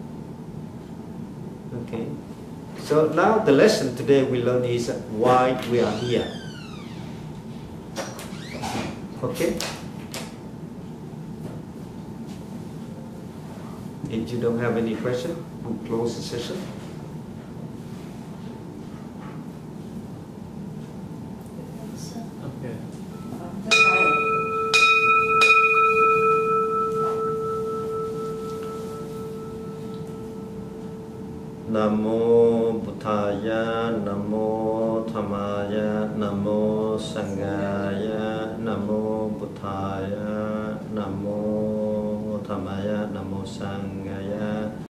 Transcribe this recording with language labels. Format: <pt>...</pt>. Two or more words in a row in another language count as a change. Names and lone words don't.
<en>Okay. So now the lesson today we learn is why we are here. Okay. If you don't have any question, we'll close the session. Okay.</en> <pi>Namo Buddhaya, Namo Dhammaya, Namo Sanghaya, Namo Buddhaya, Namo Dhammaya, Namo Sanghaya.</pi>